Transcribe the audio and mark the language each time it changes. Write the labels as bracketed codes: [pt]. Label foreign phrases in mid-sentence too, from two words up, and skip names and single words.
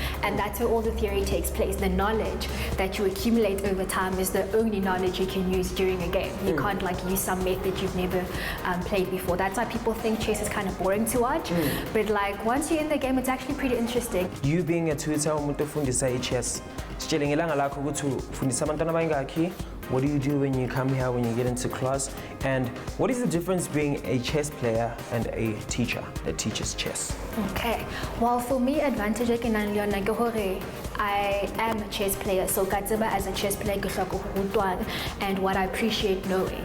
[en] And that's where all the theory takes place. The knowledge that you accumulate over time is the only knowledge you can use during a game. You can't like use some method you've never played before. That's why people think chess is kind of boring to watch. But like once you're in the game, it's actually pretty interesting. You being a tutor, chess, [nd] sitshele ngelanga lakho ukuthi ufundisa abantwana abangakhi. [en] What do you do when you come here, when you get into class? And what is the difference being a chess player and a teacher that teaches chess? Okay. Well, for me, advantage I am a chess player, so Katseba as a chess player and what I appreciate knowing.